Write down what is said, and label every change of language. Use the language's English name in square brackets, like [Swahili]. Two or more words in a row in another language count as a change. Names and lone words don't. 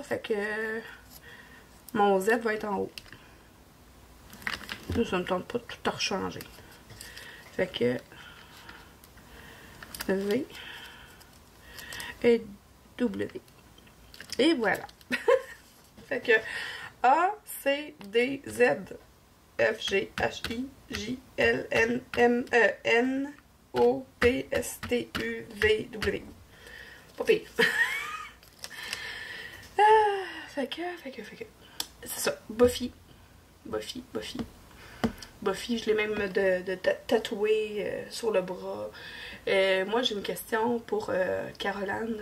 [French] Fait que... Mon Z va être en haut. Là, ça me tente pas de tout rechanger. Fait que... V... Et W. Et voilà. Fait que A, C, D, Z, F, G, H, I, J, L, N, M, E, N, O, P, S, T, U, V, W. Pas pire. Fait que. C'est ça. Buffy. Buffy. Je l'ai même tatoué sur le bras. Moi, j'ai une question pour Caroline.